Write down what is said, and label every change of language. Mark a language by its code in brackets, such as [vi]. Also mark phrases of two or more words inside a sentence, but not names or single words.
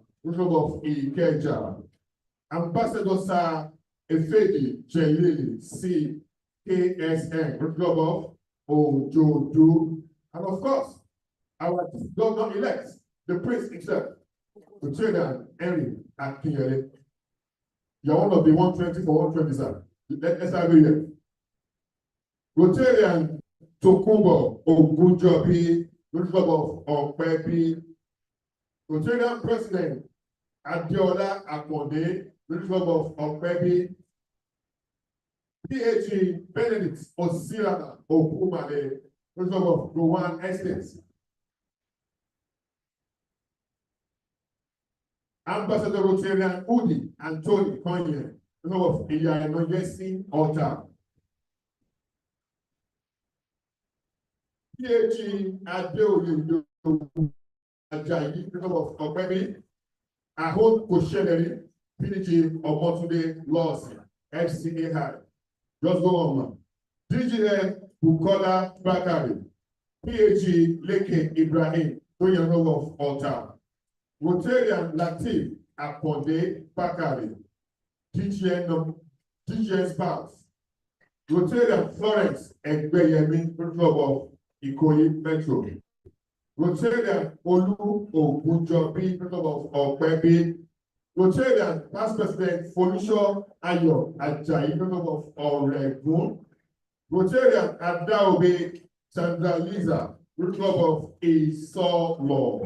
[en] Club of Ikeja, Ambassador Sir Efedi Jelili, CKSN, Club of Ojodu, and of course, our governor-elect, the prince himself, Rotary Henry Akinyele. You're one of the 120 for 120, sir. Let's have it here. Rotarian Tokumbo Ogunjobi, Bishop of Opepi, Rotarian President Adiola Akonde, Bishop of Opepi, PhD Benedict Osirana Okumale, Bishop of Gowan Estates, Ambassador Rotarian Udi Anthony Konye, Bishop of Iyanoyesi Altar. PhD Adeoye Ajayi, Bishop of Opepi, Ahon Kosheneri, PhD Omotunde Laws, FCA High. Just go on, man. DGN Bukola Bakari, PhD Leke Ibrahim, Toyano of Altar. Rotarian Latif Aponde Bakari, DGN Spouse. Rotarian Florence Egbeyemi, Bishop of Ikoyi Metro. Rotarian Olu Ogunjobi, Bishop of Opebi. Rotarian Past President Folusho Ayo Ajayi, Bishop of Oregun. Rotarian Adaobe Sandra Liza, Bishop of Isolo.